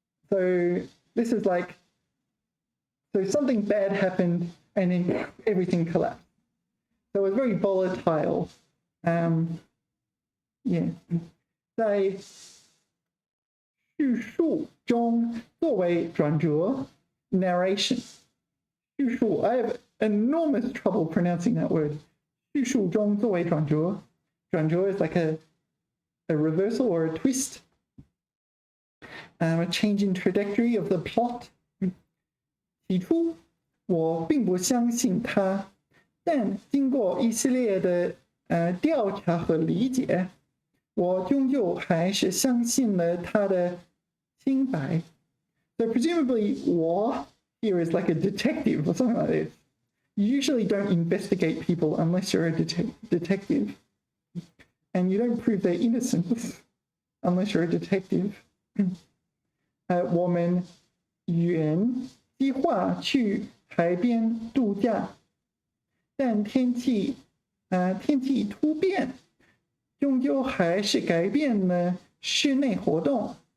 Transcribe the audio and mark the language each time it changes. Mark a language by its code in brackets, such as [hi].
[en] So this is like, so something bad happened and then everything collapsed. So it was very volatile. Yeah. [zh] 在叙述中作为转折 narration. [en] 叙述 I have enormous trouble pronouncing that word. [zh] 叙述中作为转折. [en] 转折 is like a reversal or a twist. A change in trajectory of the plot. [zh] 起初我并不相信他，但经过一系列的调查和理解，我终究还是相信了他的清白。 [en] So presumably, 我 here is like a detective or something like this. You usually don't investigate people unless you're a detective. And you don't prove their innocence unless you're a detective. [zh] 我们原计划去海边度假，但天气突变，终究还是改变了室内活动。